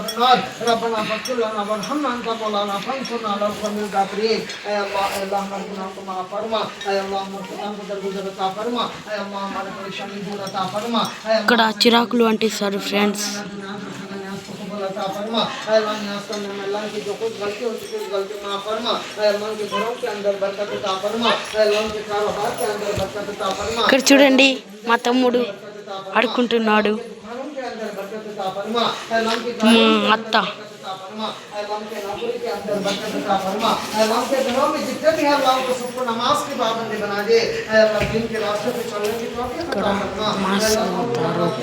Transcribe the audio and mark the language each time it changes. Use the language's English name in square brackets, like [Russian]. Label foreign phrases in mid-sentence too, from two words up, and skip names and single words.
[Arabic] النار ربنا فاغفر لنا وارحمنا أنت مولانا فانصرنا على القوم الكافرين [Urdu] اے اللہ ہمارے گناہوں کو معاف فرما اے اللہ ہمارے گناہوں کو درگزر عطا فرما اے اللہ ہمارے پریشانی دور عطا فرما [Telugu] ఇక్కడ చిరాకులు అంటిస్తారు ఫ్రెండ్స్. [Urdu] عطا فرما اے اللہ نیاز کرنے میں اللہ کی جو کچھ غلطی ہو چکی ہے غلطی معاف فرما اے اللہ کے گھروں کے اندر برکت عطا فرما اے اللہ کے کاروبار کے اندر برکت عطا فرما. [Telugu] ఇక్కడ చూడండి మా తమ్ముడు ఆడుకుంటున్నాడు. మా అత్త ఇక్కడ మాస్ అవుతారు.